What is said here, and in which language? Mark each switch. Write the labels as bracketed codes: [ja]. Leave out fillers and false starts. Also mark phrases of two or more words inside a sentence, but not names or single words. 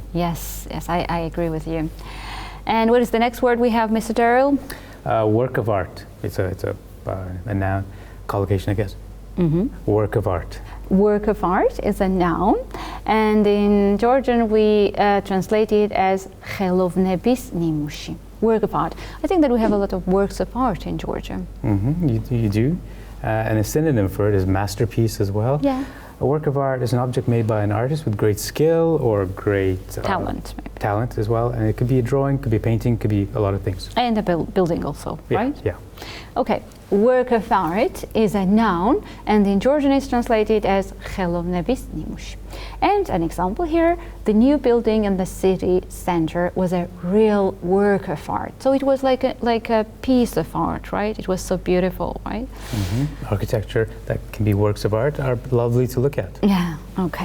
[en] Yes, I agree with you. And what is the next word we have, Mr. Daryl? Work of art. It's a noun, collocation, I guess. Work of art. Work of art is a noun, and in Georgian we translate it as [ka] ხელოვნების ნიმუში. [en] Work of art. I think that we have a lot of works of art in Georgia. You do. And a synonym for it is masterpiece as well. Yeah. A work of art is an object made by an artist with great skill or great Talent, maybe. Talent as well. And it could be a drawing, could be a painting, could be a lot of things. And a building also, right? Yeah. Okay. Work of art is a noun, and in Georgian is translated as [ka] ხელოვნების ნიმუში. [en] And an example here, the new building in the city center was a real work of art. So it was like a piece of art, right? It was so beautiful, right? Architecture that can be works of art are lovely to look at. Yeah, okay.